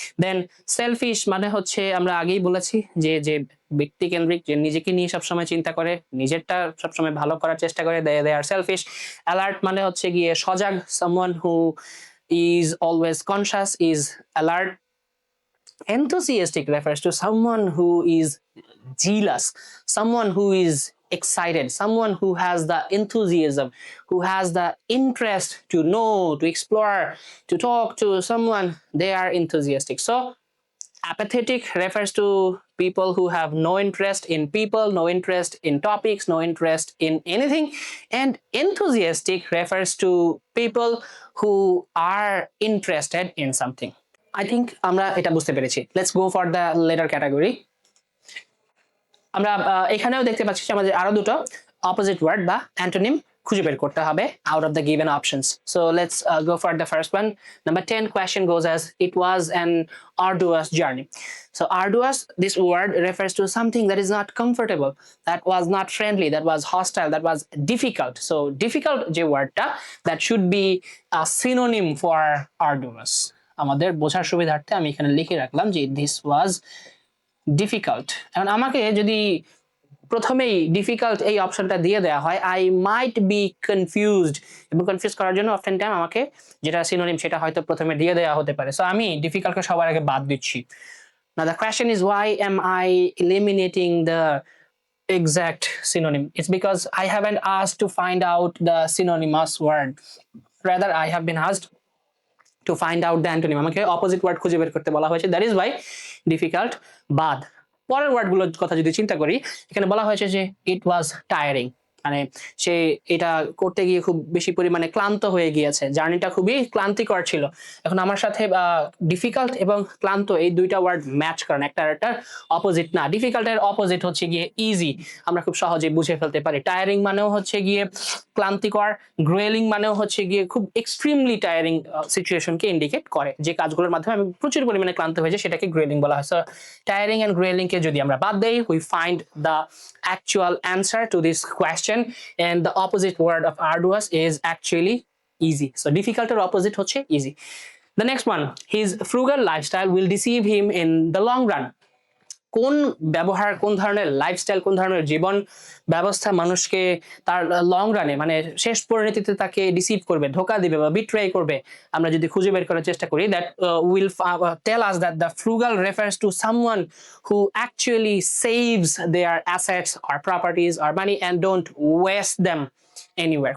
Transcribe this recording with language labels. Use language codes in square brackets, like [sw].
[bn] দেন shellfish মানে হচ্ছে আমরা আগেই বলেছি যে যে ব্যক্তি কেন্দ্রিক, যে নিজেকে নিয়ে সবসময় চিন্তা করে, নিজেরটা সবসময় ভালো করার চেষ্টা করে, দে আর সেলফিশ। [en] Alert মানে হচ্ছে গিয়ে সজাগ, someone who is always conscious, is alert. Enthusiastic refers to someone who is zealous, someone who is excited, someone who has the enthusiasm, who has the interest to know, to explore, to talk to someone. They are enthusiastic. So apathetic refers to people who have no interest in people, no interest in topics, no interest in anything. And enthusiastic refers to people who are interested in something. [bn] I think আমরা এটা বুঝতে পেরেছি। [en] Let's go for the later category. [bn] আমরা এখানেও দেখতে পাচ্ছি যে আমাদের আরো দুটো অপোজিট ওয়ার্ড বা অ্যান্টোনিম খুঁজে বের করতে হবে out of the given options. [en] So let's go for the first one. Number 10 question goes as it was an arduous journey. So arduous, this word refers to something that is not comfortable, that was not friendly, that was hostile, that was difficult. So difficult যে ওয়ার্ডটা, that should be a synonym for arduous. [bn] আমাদের বোঝার সুবিধার্থে আমি এখানে লিখে রাখলাম যে this was difficult. এখন আমাকে যদি প্রথমেই ডিফিকাল্ট এই অপশনটা দিয়ে দেওয়া হয়, আই মাইট বি কনফিউজড, এবং কনফিউজ করার জন্য অফটেন টাইম আমাকে যেটা সিনোনিম সেটা হয়তো প্রথমে দিয়ে দেওয়া হতে পারে। সো আমি ডিফিকাল্টকে সবার আগে বাদ দিচ্ছি। [en] Now the question is, why am I eliminating the exact synonym? It's because I haven't asked to find out the synonymous word, rather I have been asked to find out the antonym. [bn] আমাকে opposite word খুঁজে বের করতে বলা হয়েছে, that is Y difficult বাদ। পরের ওয়ার্ডগুলোর কথা যদি চিন্তা করি, এখানে বলা হয়েছে যে ইট ওয়াজ টায়ারিং, মানে সে এটা করতে গিয়ে খুব বেশি পরিমাণে ক্লান্ত হয়ে গিয়েছে, জার্নিটা খুবই ক্লান্তিকর ছিল। এখন আমার সাথে ডিফিকাল্ট এবং ক্লান্ত এই দুইটা ওয়ার্ড ম্যাচ করেন, একটা আরেকটার অপোজিট না। ডিফিকাল্টের অপোজিট হচ্ছে গিয়ে ইজি, আমরা খুব সহজে বুঝে ফেলতে পারি। টায়ারিং মানেও হচ্ছে গিয়ে ক্লান্তিকর, গ্রোয়েলিং মানেও হচ্ছে গিয়ে খুব এক্সট্রিমলি টায়ারিং সিচুয়েশনকে ইন্ডিকেট করে, যে কাজগুলোর মাধ্যমে আমি প্রচুর পরিমাণে ক্লান্ত হয়েছে সেটাকে গ্রোয়েলিং বলা হয়। সো টায়ারিং এন্ড গ্রোয়েলিংকে যদি আমরা বাদ দেই, we find the actual answer to this question, and the opposite word of arduous is actually easy. [en] So difficult or opposite হচ্ছে easy. The next one, his frugal lifestyle will deceive him in the long run. [bn] কোন ব্যবহার, কোন ধরনের lifestyle, কোন ধরনের জীবন ব্যবস্থা মানুষকে তার লং রানে মানে শেষ পরিণতিতে তাকে ডিসিভ করবে, ধোকা দিবে বা বিট্রে করবে, আমরা যদি খুঁজে বের করার চেষ্টা করি, that will tell us that the frugal refers to someone who actually saves there assets or properties or money and don't waste them anywhere.